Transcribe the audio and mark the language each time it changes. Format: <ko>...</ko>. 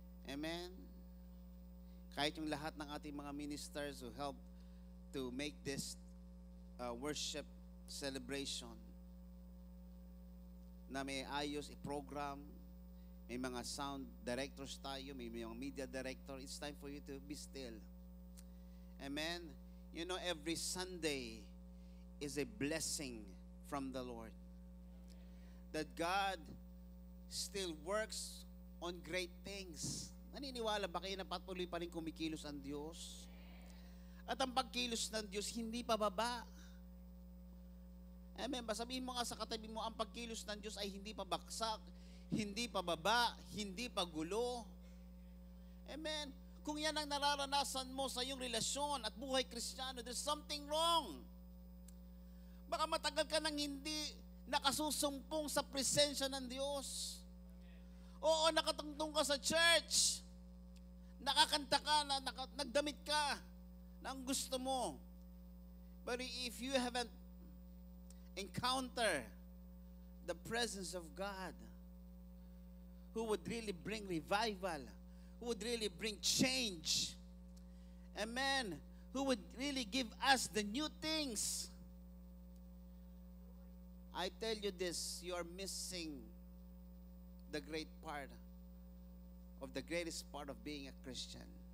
<tl>Amen. Kahit yung lahat ng ating mga ministers</tl> <en>who help to make this worship celebration,</en> <tl>na may ayos i-program, may mga sound directors tayo, may mga media director,</tl> <en>it's time for you to be still</en> <tl>Amen?</tl> <en>You know, every Sunday is a blessing from the Lord. That God still works on great things.</en> <tl>Naniniwala ba kayo na patuloy pa rin kumikilos ang Diyos? At ang pagkilos ng Diyos, hindi pababa. Amen. Sabihin mo nga sa katabi mo, ang pagkilos ng Diyos ay hindi pabaksak, hindi pababa, hindi pagulo. Amen. Kung yan ang nararanasan mo sa iyong relasyon at buhay Kristiyano,</tl> <en>there's something wrong.</en> <tl>Baka matagal ka nang hindi nakasusumpong sa presensya ng Diyos. Oo, nakatungtong ka sa church. Nakakanta ka, nagdamit ka na ang gusto mo.</tl> <en>But if you haven't encountered the presence of God, who would really bring revival, who would really bring change, amen, who would really give us the new things, I tell you this, you are missing the great part of the greatest part of being a Christian.</en>